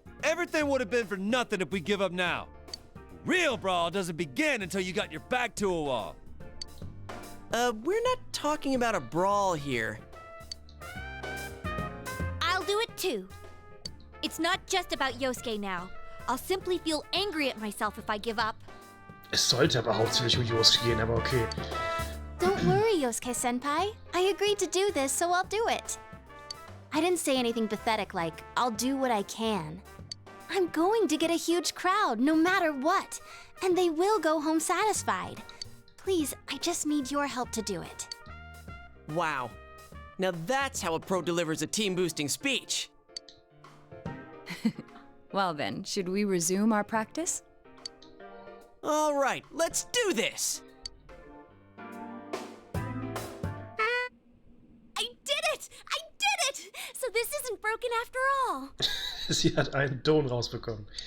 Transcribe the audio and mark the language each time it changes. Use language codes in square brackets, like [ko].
[en] Everything would have been for nothing if we give up now. Real brawl doesn't begin until you got your back to a wall. We're not talking about a brawl here. I'll do it too. It's not just about Yosuke now. I'll simply feel angry at myself if I give up. [de] Es sollte aber hauptsächlich um Yosuke gehen, aber okay. [en] Don't worry, Yosuke-senpai. I agreed to do this, so I'll do it. I didn't say anything pathetic like, I'll do what I can. I'm going to get a huge crowd, no matter what. And they will go home satisfied. Please, I just need your help to do it. Wow. Now that's how a pro delivers a team-boosting speech. Well then, should we resume our practice? All right, let's do this. I did it! I did it! So this isn't broken after all. [de] Sie hat einen Ton rausbekommen.